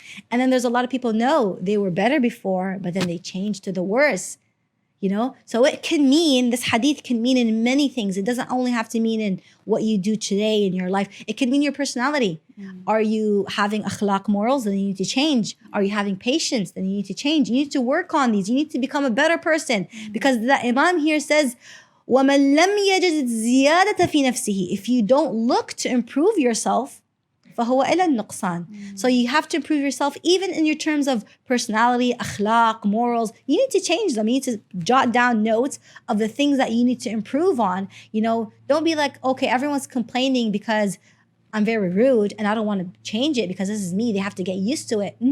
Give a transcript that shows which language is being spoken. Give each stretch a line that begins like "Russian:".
English: And then there's a lot of people, no, they were better before, but then they changed to the worse, So it can mean, this hadith can mean in many things. It doesn't only have to mean in what you do today in your life. It can mean your personality. Are you having akhlaq morals? Then you need to change. Are you having patience? Then you need to change. You need to work on these. You need to become a better person. Because the Imam here says,
Arabic: وَمَنْ لَمْ يَجِدْ زِيَادَةَ فِي نَفْسِهِ.
English: If you don't look to improve yourself,
Arabic: فهو إلى النقصان.
English: So you have to improve yourself even in your terms of personality, akhlaq, morals. You need to change them. You need to jot down notes of the things that you need to improve on. Don't be like, okay, everyone's complaining because I'm very rude and I don't want to change it because this is me. They have to get used to it.